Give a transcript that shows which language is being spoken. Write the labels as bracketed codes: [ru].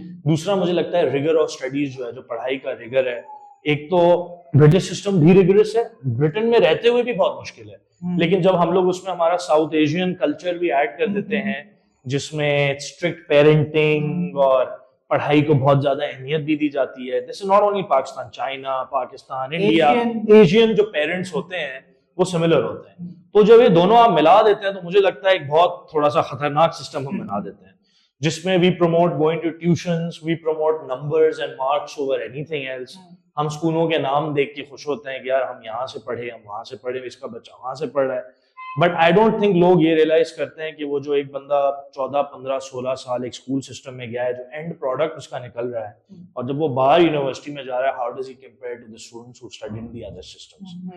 [ur] دوسرا مجھے لگتا ہے ریگر آف اسٹڈیز جو ہے, جو پڑھائی کا ریگر ہے, ایک تو برٹش سسٹم بھی ریگرس ہے, برٹن میں رہتے ہوئے بھی بہت مشکل ہے, لیکن جب ہم لوگ اس میں ہمارا ساؤتھ ایشین کلچر بھی ایڈ کر دیتے ہیں جس میں اسٹرکٹ پیرنٹنگ اور پڑھائی کو بہت زیادہ اہمیت بھی دی جاتی ہے. [en] this is not only [ur] Pakistan, China, Pakistan, India, Asian جو پیرنٹس ہوتے ہیں وہ سملر ہوتے ہیں. تو جب یہ دونوں آپ ملا دیتے ہیں تو مجھے لگتا ہے ایک بہت تھوڑا سا خطرناک سسٹم ہم بنا دیتے ہیں, جس میں [en] we promote going to tuitions, we promote numbers and marks over anything else. [ur] ہم اسکولوں کے نام دیکھ کے خوش ہوتے ہیں کہ یار ہم یہاں سے پڑھے, ہم وہاں سے پڑھے, اس کا بچہ وہاں سے پڑھ رہا ہے. [en] but I don't think [ur] لوگ یہ ریئلائز کرتے ہیں کہ وہ جو ایک بندہ 14, 15, 16 سال ایک اسکول سسٹم میں گیا ہے, جو اینڈ پروڈکٹ اس کا نکل رہا ہے, اور جب وہ باہر یونیورسٹی میں جا رہا ہے, [en] How does he compare to the students who study in the other systems.